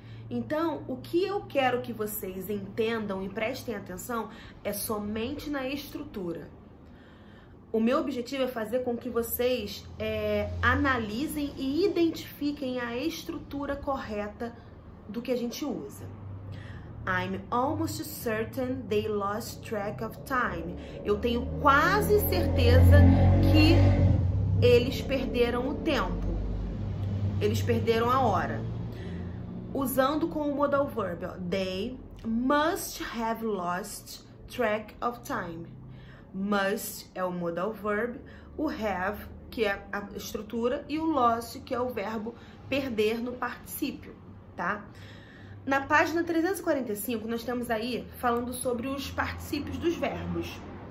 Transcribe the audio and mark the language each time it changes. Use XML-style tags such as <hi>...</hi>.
<pt>Então, o que eu quero que vocês entendam e prestem atenção é somente na estrutura. O meu objetivo é fazer com que vocês analisem e identifiquem a estrutura correta do que a gente usa.</pt> <en>I'm almost certain they lost track of time.</en> <pt>Eu tenho quase certeza que eles perderam o tempo. Eles perderam a hora. Usando com o modal verb, ó,</pt> <en>they must have lost track of time.</en> <pt>Must é o modal verb, o have, que é a estrutura, e o lost, que é o verbo perder no particípio, tá? Na página 345, nós temos aí falando sobre os particípios dos verbos.</pt>